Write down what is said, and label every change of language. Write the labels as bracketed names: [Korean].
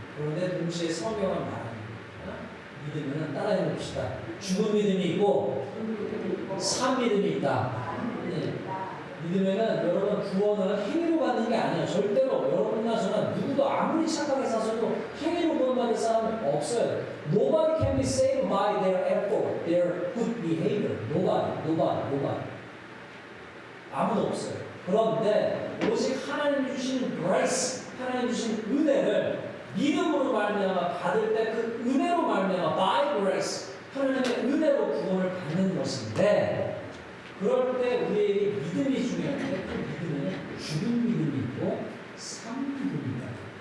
[Korean] 그런데 동시에 성경은 말합니다. 믿음은 따라해 봅시다. 죽은 믿음이 있고 산 믿음이 있다. 네. 믿음에는 여러분 구원은 행위로 받는 게 아니에요. 절대로 여러분이나 저는 누구도 아무리 착하게 사셔도 행위로 구원받을 사람은 없어요. [English] Nobody can be saved by their effort, their good behavior. [Korean] Nobody. 아무도 없어요. 그런데 오직 하나님 주신 grace, 하나님 주신 은혜를 믿음으로 말미암아 받을 때 그 은혜로 말미암아 by grace, 하나님의 은혜로 구원을 받는 것인데 그럴 때 우리에게 믿음이 중요한데 그 믿음에는 죽은 믿음이 있고 산 믿음이 있다.